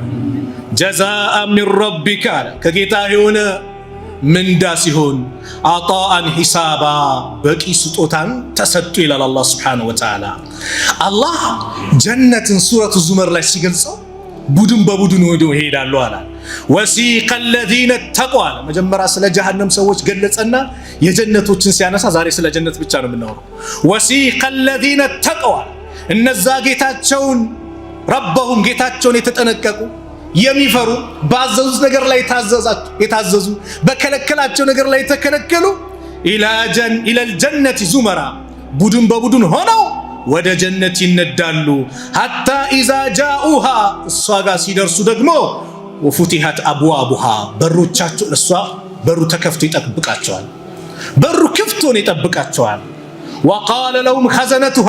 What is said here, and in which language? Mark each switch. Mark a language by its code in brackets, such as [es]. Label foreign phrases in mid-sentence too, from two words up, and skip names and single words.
[ar] جزاء من ربك [am] ከጌታ የሆነ ምንዳ ሲሆን [ar] عطاء حسابا [am] በቂ ስጦታን ተሰጡ ይላል አላህ ሱብሓነሁ ወተዓላ። አላህ ጀነትን ሱረቱ ዙመር ላይ ሲገልጸው ቡድን በቡድን ወደ ይሄዳሉ አለ። [ar] وسيق الذين اتقوا [am] መጀመሪያ ስለ ጀሃነም ሰዎች ገለጸና የጀነቶችን ሲያነሳ ዛሬ ስለ ጀነት ብቻ ነው የምናወራው። [ar] وسيق الذين اتقوا [am] እነዛ ጌታቸውን ረበሁም ጌታቸውን የተጠነቀቁ የሚፈሩ ባዘዙት ነገር ላይ የታዘዙ በከለከላቸው ነገር ላይ የተከለከሉ [ar] إلى الجنة زمرا [am] ቡድን በቡድን ሆነው ወደ ጀነት ይነዳሉ። [ar] حتى إذا جاءوها [am] እሷ ጋር ሲደርሱ ደግሞ [ar] وفتحت أبوابها [am] በሮቻቸው እሷ በሩ ተከፍቶ ይጠብቃቸዋል። በሩ ክፍቶ ነው ይጠብቃቸዋል። [ar] وقال لهم خزنتها